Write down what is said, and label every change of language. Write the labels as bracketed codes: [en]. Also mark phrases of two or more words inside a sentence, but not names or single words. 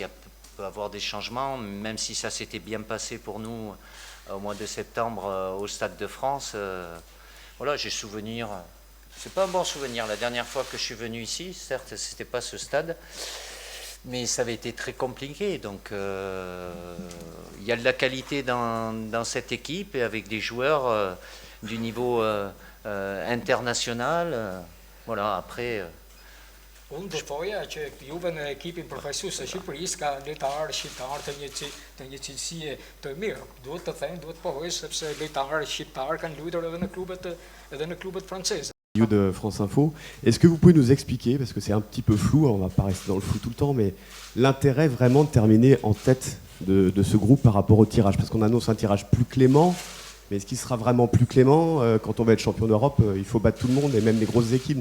[fr] peut avoir des changements, même si ça s'était bien passé pour nous au mois de septembre au Stade de France, voilà, j'ai souvenir, c'est pas un bon souvenir, la dernière fois que je suis venu ici, certes c'était pas ce stade, mais ça avait été très compliqué, donc il y a de la qualité dans cette équipe et avec des joueurs du niveau international, voilà, après... [sq] Unë do thoja që juve në ekipin përfaqësues të Shqipërisë ka lojtarë shqiptarë të një cilësie të mirë. Duhet të them, duhet pohoj sepse lojtarë shqiptarë kanë luajtur edhe në klubet franceze. [fr] De France Info. Est-ce que vous pouvez nous expliquer, parce que c'est un petit peu flou, on va pas rester dans le flou tout le temps, mais l'intérêt vraiment de terminer en tête de ce groupe par rapport au tirage? Parce qu'on annonce un tirage plus clément, mais est-ce qu'il sera vraiment plus clément? Quand on va être champion d'Europe, il faut battre tout le monde et même les grosses équipes.